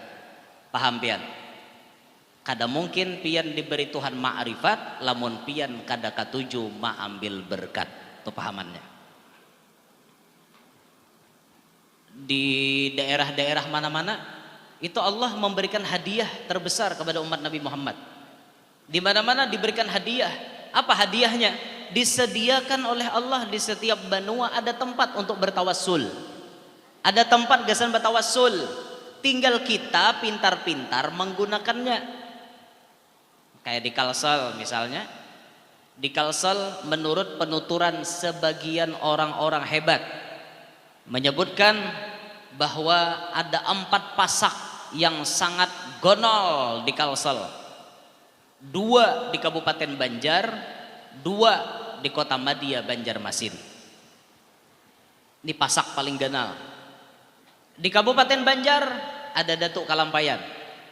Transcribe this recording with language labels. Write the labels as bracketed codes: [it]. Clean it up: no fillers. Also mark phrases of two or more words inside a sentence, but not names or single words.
[bjn] Paham pian? Kada mungkin pian diberi Tuhan ma'rifat lamun pian kada katuju mengambil berkat. [id] Itu pahamannya. Di daerah-daerah mana-mana itu Allah memberikan hadiah terbesar kepada umat Nabi Muhammad. Di mana-mana diberikan hadiah. Apa hadiahnya? Disediakan oleh Allah di setiap benua ada tempat untuk bertawassul. Ada tempat gasan bertawassul. Tinggal kita pintar-pintar menggunakannya. Kayak di Kalsel misalnya. Di Kalsel menurut penuturan sebagian orang-orang hebat menyebutkan bahwa ada 4 pasak yang sangat gonol di Kalsel. 2 di Kabupaten Banjar, 2 di Kota Madia Banjarmasin. Ini pasak paling ganal. Di Kabupaten Banjar ada Datuk Kalampayan.